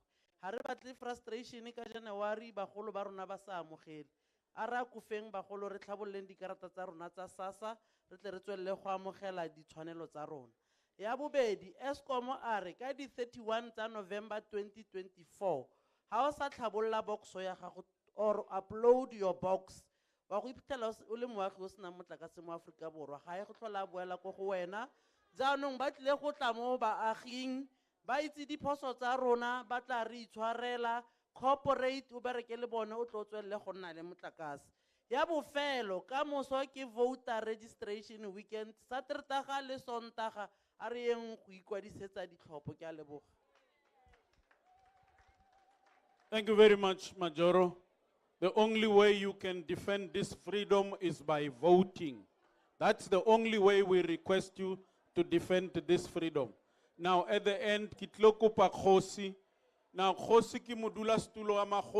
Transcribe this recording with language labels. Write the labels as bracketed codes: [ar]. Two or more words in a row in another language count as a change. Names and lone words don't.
[tn] Ha re batle frustration ka January bagolo ba rona ba sa amogele. A ra kufeng bagolo re tlhaboleng dikarata tsa rona tsa SASSA re tle re tswelle go amogela ditshwanelo tsa rona. Ya bobedi Eskom a re ka di 31 tsa November 2024 ha o sa tlhabolla boxo ya gago [en] or upload your box [tn] wa go iphitlhela o le moagi o sena motlakase mo Afrika Borwa ga e go tlhola boela go go wena. Jaanong ba tle go tla mo baaging ba itse diphoso tsa rona ba tla re itshwarela corporate o bereke le bone o tlo tswelle go nna le motlakase. Ya bofelo ka moso ke [en] voter registration weekend [tn] Saterdaga le Sontaga a re eng go ikwadisetsa ditlhopho. Ke a leboga. [en] Thank you very much, Majoro. The only way you can defend this freedom is by voting. That's the only way we request you to defend this freedom. Now, at the end, [tn] Kitlokupa Khosi. Now, Khosi ki modula stulo ama